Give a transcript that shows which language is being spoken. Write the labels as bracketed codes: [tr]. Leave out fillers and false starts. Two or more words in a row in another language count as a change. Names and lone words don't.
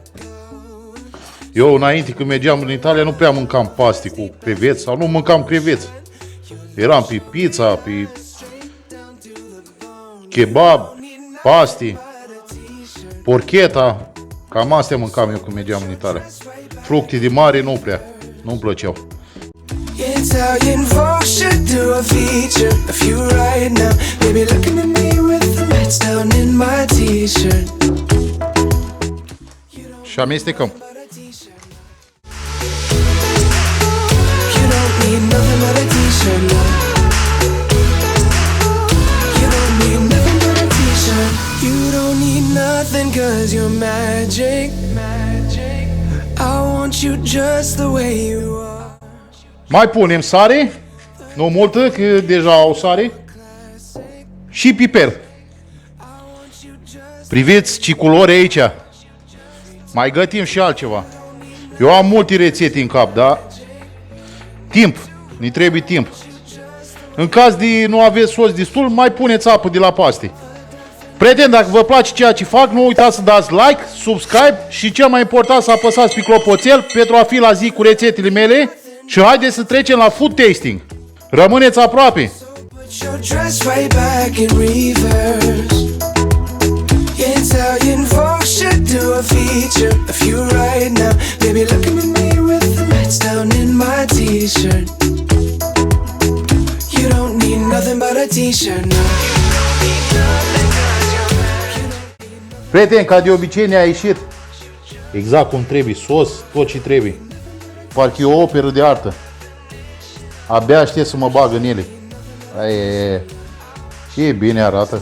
[ro] Eu înainte când mergeam în Italia nu prea mâncam paste cu creveți sau nu mâncam creveți. Eram pe pizza, pe kebab, paste, porchetta. Cam astea mâncam eu când mergeam în Italia. Fructe de mare nu prea, nu-mi plăceau. [en] Italian folk should do a feature of you right now. Baby, looking at me with the lights down in my t-shirt. [ro] Și amestecăm. [en] You don't need nothing but a t-shirt, no. You don't need nothing but a t-shirt. You don't need nothing 'cause you're magic. I want you just the way you are. [ro] Mai punem sare, nu multă, că deja au sare, și piper. Priviți ce culori aici. Mai gătim și altceva. Eu am multe rețete în cap, da? Timp. Ne trebuie timp. În caz de nu aveți sos destul, mai puneți apă de la paste. Prieteni, dacă vă place ceea ce fac, nu uitați să dați [en] like, subscribe [ro] și cel mai important să apăsați pe clopoțel pentru a fi la zi cu rețetele mele și haideți să trecem la [en] food tasting. [ro] Rămâneți aproape! [en] Put your dress right back in reverse. Italian folks should do a feature of you right now. Baby, looking at me with the lights down in my t-shirt. You don't need nothing but a t-shirt now. [ro] Prieteni, ca de obicei ne-a ieșit exact cum trebuie, sos, tot ce trebuie. Parcă e o operă de artă. Abia aștept să mă bag în ele. Ce bine arată.